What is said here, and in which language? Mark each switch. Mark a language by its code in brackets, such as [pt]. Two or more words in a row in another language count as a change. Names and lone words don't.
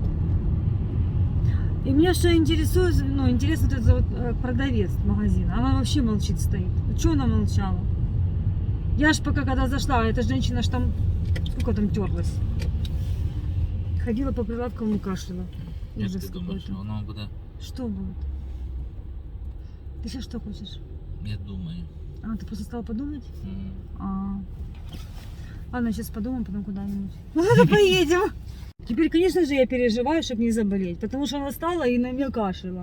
[ru] И меня что интересует, ну интересно вот этот вот продавец магазина, она вообще молчит стоит. Чего она молчала? Я ж пока когда зашла, эта женщина ж там, сколько там терлась. Ходила по прилавкам и кашляла. [uk] Як [ru] Ужас [uk] ти думаєш, [ru] какой-то. [uk] воно буде? [ru] Что будет? Ты сейчас что хочешь? Я думаю. А, ты просто стала подумать? М. А. Ладно, сейчас подумаем, потом куда-нибудь. Ну, ладно, поедем. Теперь, конечно же, я переживаю, чтобы не заболеть. Потому что она встала и на меня кашляла.